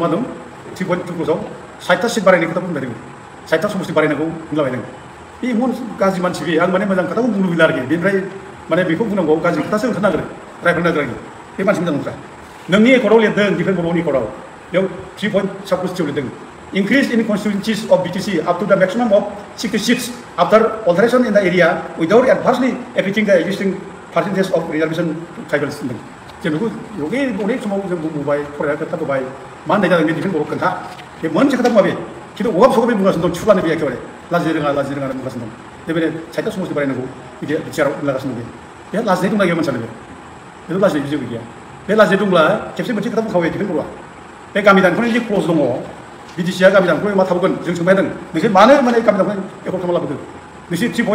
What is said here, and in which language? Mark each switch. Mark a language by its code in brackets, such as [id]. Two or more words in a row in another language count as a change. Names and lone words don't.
[brx] मा दं 3.2 क्ल'जआव 60टा सिट बारायनाय खोथा बुंबाय दं 60टा समस्ति बारायनांगौ बुंलाबायदों बे इमान गाज्रि मानसि बे आं माने मोजां खोथाखौ बुंनो लुबैला आरोखि बेनिफ्राय माने बेखौ बुंनांगौ गाज्रि खोथासो ओंखारनांगोन रायखांनांगोन आरोखि बे मानसि मोजां नंथ्रा नोंनि एकर्डआव लिरदों डिफेन्स बर'नि एकर्डआव बेयाव 3.7 लिरदों [en] increase in constituencies of BTC up to the maximum of 60 seats after alteration in the area without adversely affecting the existing percentage of reservation to tribals [brx] जों बेखौ अनेक समाव जों बुंबाय फरायना खोन्थाबोबाय मा होननाय जादों बे डिफेन्स बर'आव खोन्था बे मोनसे खोथा बुङा बे खिन्थु अगाब सगाब बुंगासिनो दं थुलानो बे एखेबारे लाजिनो रोङा बुंगासिनो दं बेबायदिनो 60टा समस्ति बारायनांगौ बिदि बिटिआरआव बुंलागासिनो दं बे लाजिनाय दंना गैया मानसियानो बेथ' लाजिनाय जेबो गैया बे लाजिनाय दंब्ला खेबसे मोनसे खोथा बुंखाबाय डिफेन्स बर'आ बे गामि दानख'नायनि जे क्ल'ज दङ बिटिसिआ गामि दानख'नाय मा थाबोगोन जों सोंबाय थादों नोंसोर मानो माने गामि दानख'नाय एकर्ड खालामना लाबोखो नोंसोर